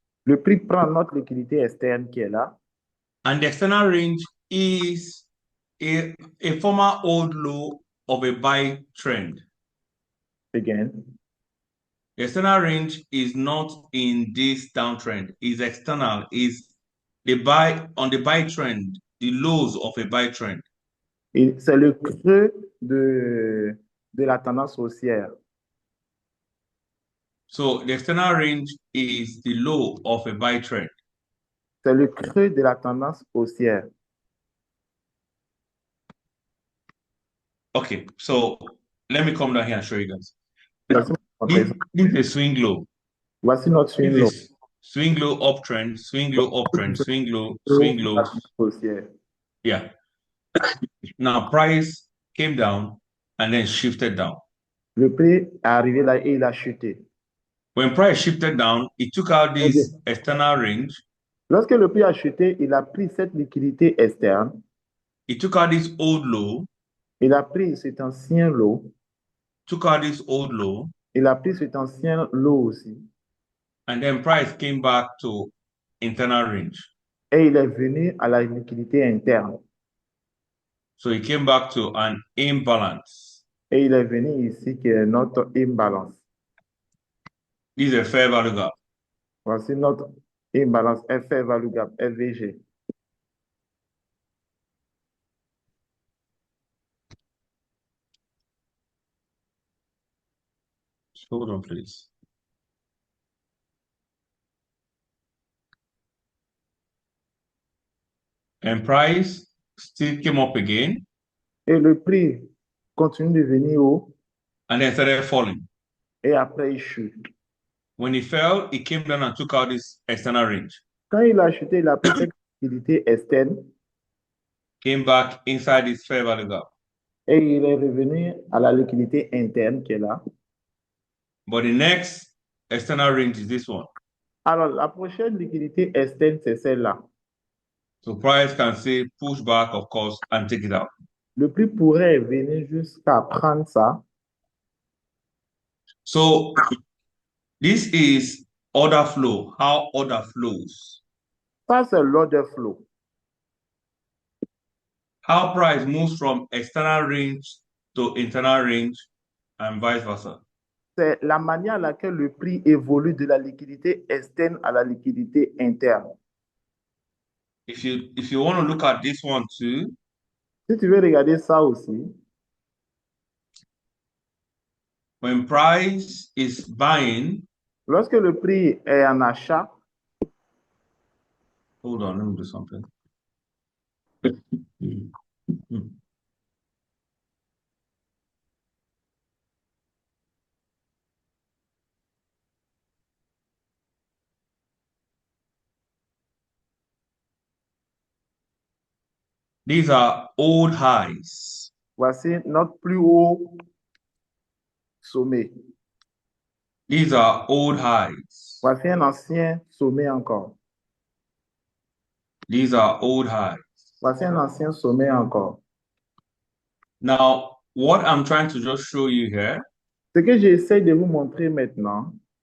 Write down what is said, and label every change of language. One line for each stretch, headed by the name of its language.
French: le prix prend notre liquidité externe qui est là.
English: and the external range is a former old low of a buy trend. Again. The external range is not in this downtrend, is external, is the buy on the buy trend, the lows of a buy trend.
French: Et c'est le creux de la tendance haussière.
English: So the external range is the low of a buy trend.
French: C'est le creux de la tendance haussière.
English: Okay, so let me come down here and show you guys.
French: Voici,
English: This is a swing low.
French: voici notre swing low.
English: This is swing low uptrend, swing low uptrend, swing low, swing low.
French: Haussière.
English: Yeah. Now price came down and then shifted down.
French: Le prix est arrivé là et il a chuté.
English: When price shifted down, it took out this external range.
French: Lorsque le prix a chuté, il a pris cette liquidité externe.
English: It took out this old low.
French: Il a pris cet ancien lot.
English: Took out this old low.
French: Il a pris cet ancien lot aussi.
English: And then price came back to internal range.
French: Et il est venu à la liquidité interne.
English: So it came back to an imbalance.
French: Et il est venu ici qui est notre imbalance.
English: This is a fair value gap.
French: Voici notre imbalance, fair value gap, FVG.
English: Hold on, please. And price still came up again.
French: Et le prix continue de venir haut
English: And then started falling.
French: et après il chute.
English: When it fell, it came down and took out this external range.
French: Quand il a chuté, il a pris cette liquidité externe
English: Came back inside this fair value gap.
French: et il est revenu à la liquidité interne qui est là.
English: But the next external range is this one.
French: Alors, la prochaine liquidité externe, c'est celle-là.
English: So price can say push back, of course, and take it out.
French: Le prix pourrait venir jusqu'à prendre ça.
English: So this is order flow, how order flows.
French: Ça, c'est l'order flow.
English: How price moves from external range to internal range and vice versa.
French: C'est la manière à laquelle le prix évolue de la liquidité externe à la liquidité interne.
English: If you want to look at this one too,
French: Si tu veux regarder ça aussi,
English: when price is buying,
French: lorsque le prix est en achat,
English: hold on, let me do something. These are old highs.
French: voici notre plus haut sommet.
English: These are old highs.
French: Voici un ancien sommet encore.
English: These are old highs.
French: Voici un ancien sommet encore.
English: Now, what I'm trying to just show you here,
French: Ce que j'essaie de vous montrer maintenant,